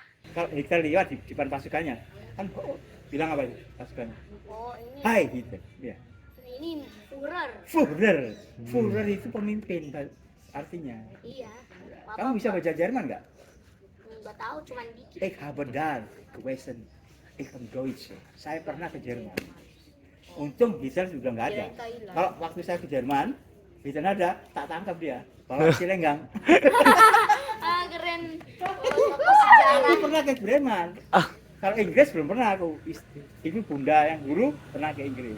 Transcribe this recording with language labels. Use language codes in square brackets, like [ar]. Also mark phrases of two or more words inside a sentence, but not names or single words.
[id] Kalau Hitler lewat di depan pasukannya, kan bilang apa itu pasukannya? Oh, ini. Hai Hitler. Ya. Ini Führer. Führer itu pemimpin artinya. Iya. Kamu bisa baca Jerman nggak? Nggak tahu, cuman dikit. [de] Ich habe da gewesen. Ich kann Deutsch. [id] Saya pernah ke Jerman. Untung Hitler juga nggak ada. Kalau waktu saya ke Jerman, Hitler ada, tak tangkap dia. Bawa Cilenggang. Ah, keren. Tokoh sejarah. Aku pernah ke Jerman. Kalau Inggris belum pernah aku. Ibu bunda yang dulu pernah ke Inggris.